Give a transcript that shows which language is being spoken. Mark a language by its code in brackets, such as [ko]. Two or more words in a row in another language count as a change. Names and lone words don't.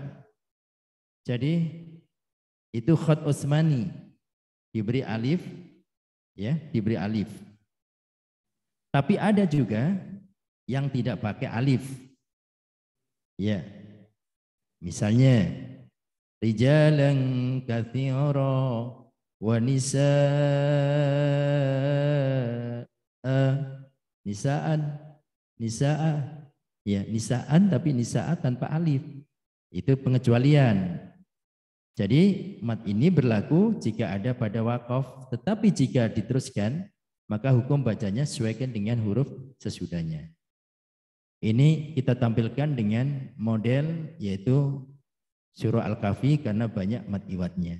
[id] Jadi itu khat Utsmani diberi alif, ya, diberi alif. Tapi ada juga yang tidak pakai alif. Ya. Misalnya [ar] رجالا كثيرا ونساء, [id] ya, nisaan tapi nisaa tanpa alif. Itu pengecualian. Jadi mat ini berlaku jika ada pada wakaf, tetapi jika diteruskan maka hukum bacanya sesuaikan dengan huruf sesudahnya. Ini kita tampilkan dengan model yaitu surah Al-Kahfi karena banyak mat iwadnya.